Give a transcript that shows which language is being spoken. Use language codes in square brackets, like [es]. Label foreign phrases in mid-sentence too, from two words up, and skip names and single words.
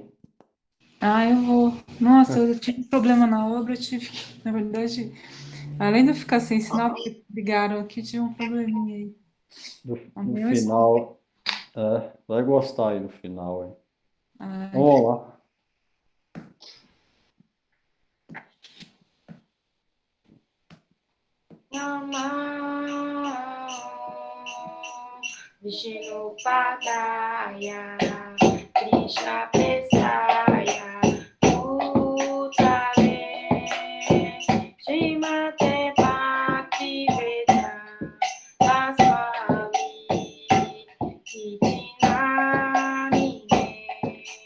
[pt] Ah, eu vou. Nossa, eu tive um problema na obra, eu tive que, na verdade, além de eu ficar sem sinal, porque ligaram aqui, tive um probleminha aí. No Amanhã eu escuto. final, vai gostar aí no final, hein? Ai, Vamos lá. [sa] Vishnu Padaya, Krishna Pesaya, Bhutale, Srimate Bhakti Vedanta Swami, Iti Namine.